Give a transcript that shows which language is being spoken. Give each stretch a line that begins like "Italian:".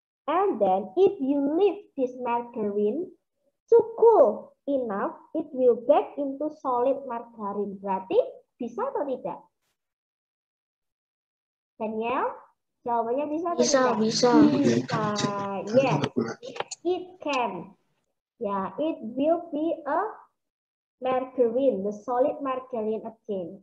English: And then if you leave this margarine to cool enough, it will back into solid margarine.
Indonesian: Berarti bisa atau tidak? Daniel, jawabannya bisa atau tidak? Bisa.
English: Yes, it can. Ya, it will be a margarine, the solid margarine again.